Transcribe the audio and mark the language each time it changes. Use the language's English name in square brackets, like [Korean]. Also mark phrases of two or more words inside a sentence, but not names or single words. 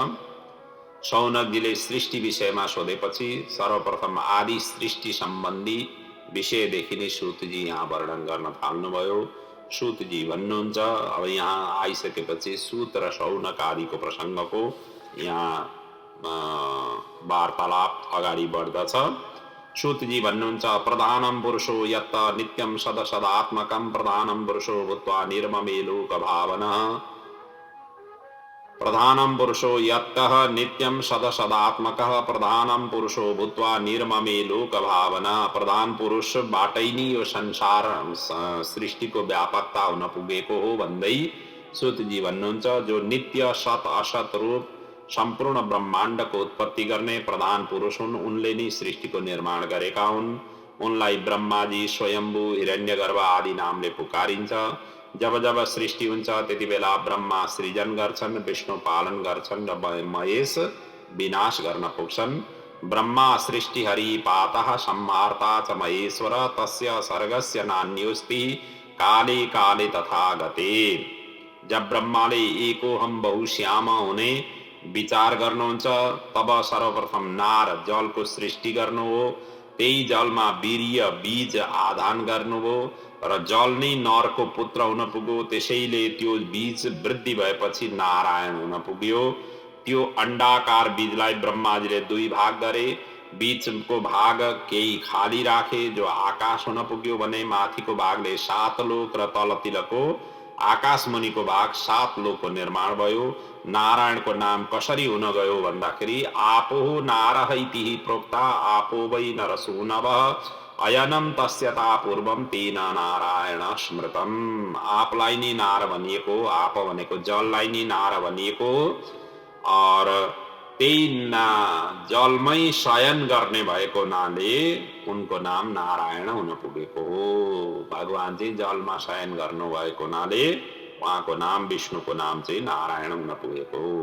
[Nepali] शौनकजीले सृष्टि विषयमा सोधेपछि सर्वप्रथम आदि सृष्टि सम्बन्धी विषयदेखि नै श्रुतजी यहाँ वर्णन गर्न थाल्नुभयो। सूतजी भन्नुहुन्छ, अब यहाँ आइसकेपछि सूत र शौनक आदिको प्रसङ्गको यहाँ वार्तालाप अगाडि बढ्दछ। सूतजी भन्नुहुन्छ, [Sanskrit] प्रधानम पुरुषो यत् नित्यं सदसदात्मकं प्रधानम पुरुषो भूत्वा निर्ममे लोक भावनः प्रधानं पुरुषो यत्कः नित्यं सदसदात्मकः प्रधानं पुरुषो भूत्वा निर्ममे लोक भावना। [Nepali] प्रधान पुरुष बाटै नि यो संसार सृष्टिको व्यापकता हुन पुगेको हो भन्दै सुतजी भन्नुहुन्छ। जो नित्य सत असत रूप सम्पूर्ण ब्रह्माण्डको उत्पत्ति गर्ने प्रधान पुरुष हुन्। उनले नै सृष्टिको निर्माण गरेका हुन्। उनलाई ब्रह्माजी, स्वयम्भू, हिरण्यगर्भ आदि नामले पुकारिन्छ। जब जब सृष्टि हुन्छ त्यति बेला ब्रह्मा सृजन गर्छन्, विष्णु पालन गर्छन् र महेश विनाश गर्न पुग्छन्। [Sanskrit] ब्रह्मा सृष्टि हरि पातः संहार्ता च महेश्वर तस्य सर्गस्य नान्योस्ति काले काले तथा गते। [Nepali] जब ब्रह्माले [Sanskrit] एको हम बहुश्याम [Nepali] हुने विचार गर्नुहुन्छ तब सर्वप्रथम नार जलको सृष्टि गर्नु हो। त्यही जलमा वीर्य बीज आधान गर्नुभयो र जल नै नरको पुत्र हुन पुग्यो। त्यसैले त्यो बीज वृद्धि भएपछि नारायण हुन पुग्यो। त्यो अण्डाकार बीजलाई ब्रह्माजीले दुई भाग गरे। बीचको भाग केही खाली राखे जो आकाश हुन पुग्यो भने माथिको भागले 7 लोक र तलतिरको आकाश मुनिको भाग 7 लोकको निर्माण भयो। नारायणको नाम कसरी हुन गयो भन्दाखेरि [Sanskrit] आपो नारः इति प्रोक्ता आपो वै नरसूनवः अयनम तस्यता पूर्वम तेन नारायण स्मृतम। [Nepali] आपलाई नै नार भनिएको, आप भनेको जललाई नै नार भनिएको और त्यही जलमै शयन गर्ने भएको हुनाले उनको नाम नारायण हुन पुगेको हो। भगवान चाहिँ जलमा शयन गर्नु भएको हुनाले उहाँको नाम, विष्णुको नाम चाहिँ नारायण हुन पुगेको हो।